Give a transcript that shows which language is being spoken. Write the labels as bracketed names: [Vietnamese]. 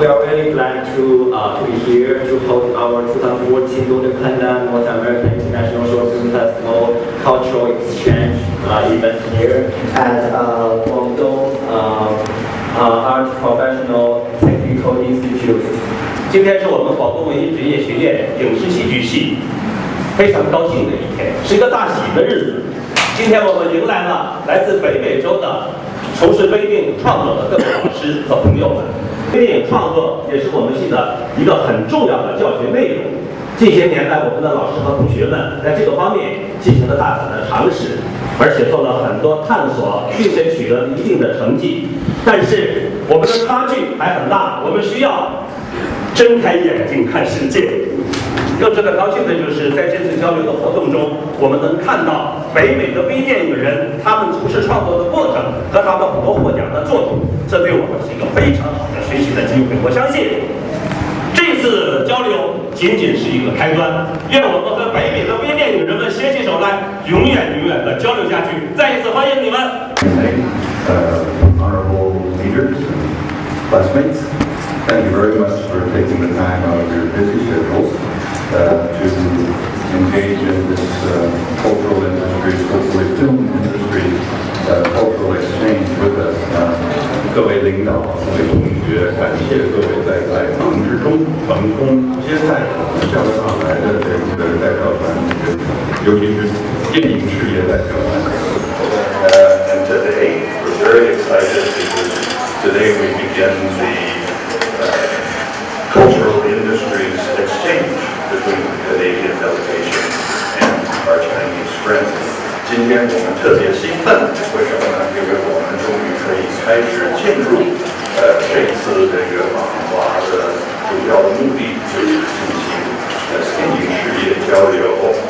[English] We are really glad to be here to host our 2014 Golden Panda North American International Short Film Festival Cultural Exchange event here at Guangdong Art Professional Technical Institute。 [Chinese] 今天是我们广东文艺职业学院影视戏剧系非常高兴的一天，是一个大喜的日子。今天我们迎来了来自北美洲的从事微电影创作的各位老师和朋友们。微电影创作也是我们系的一个很重要的教学内容。近些年来，我们的老师和同学们在这个方面进行了大胆的尝试，而且做了很多探索，并且取得了一定的成绩。但是我们的差距还很大，我们需要睁开眼睛看世界。更值得高兴的就是在这次交流的活动中，我们能看到北美的微电影人他们从事创作的过程和他们很多获奖的作品，这对我们是一个非常好的学习的机会。我相信这次交流仅仅是一个开端，愿我们和北美的微电影人们携起手来，永远的交流下去。再一次欢迎你们。 [English] Honorable leaders and classmates, thank you very much for taking the time out of your busy schedules to engage in this cultural industry, hopefully film industry cultural exchange with us. [Chinese] 各位领导、各位同学，感谢各位在百忙之中成功接待我们香港来的这个代表团，尤其是电影事业代表团。 [English] And today we're very excited because today we begin the cultural industries exchange between the Canadian delegation and our Chinese friends. [Chinese] 今天我们特别兴奋，为什么呢？因为我们终于可以开始进入这一次这个访华的主要的目的就是进行电影事业交流。